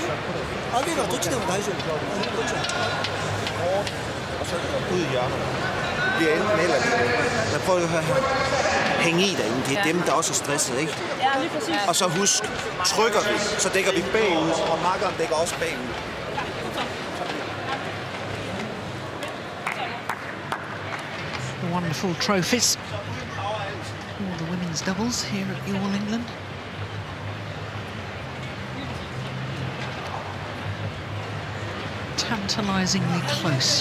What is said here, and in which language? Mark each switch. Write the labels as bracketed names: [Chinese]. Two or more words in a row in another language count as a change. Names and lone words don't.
[Japanese] 上げるはどっちでも大丈夫。どっち？ [Danish] bliver enten eller det. Men prøv at høre her. Hæng i derinde. Det er dem, der også er stresset, ikke? Ja, lige præcis. Og så husk, trykker vi, så dækker vi bagud, og makkeren dækker også bagud. [English] The wonderful trophies. All the women's doubles here at the All England. Tantalisingly close.